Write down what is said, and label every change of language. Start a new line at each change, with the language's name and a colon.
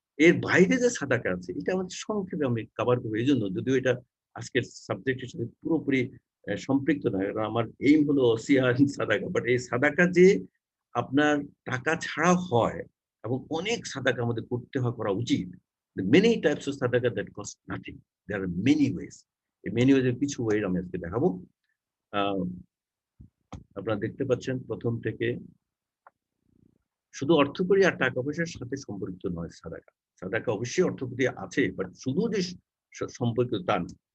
Bangla: এর বাইরে যে সাদাকা আছে এটা আমাদের সংক্ষেপে আমি কভার করবো, এই জন্য যদিও এটা আজকের সাবজেক্টের সাথে পুরোপুরি সম্পৃক্ত নয়, কারণ আমার এইম হলো ওসিয়ার সাদাকা। বাট এই সাদাকা যে আপনার টাকা ছাড়াও হয় এবং অনেক সাদাকা আমাদের করতে হয়, করা উচিত।
English: The many types of sadaqah that cost nothing. There are many ways.
Bangla: এই
English: many ways
Bangla: এর কিছু ওয়ে আমি আজকে দেখাবো। আপনারা দেখতে পাচ্ছেন প্রথম থেকে শুধু অর্থকড়ি আর টাকা পয়সার সাথে সম্পর্কিত নয় সাদাকা। সাদাকা অবশ্যই অর্থকড়ি আছে, বাট শুধু যে সম্পর্কিত তা না।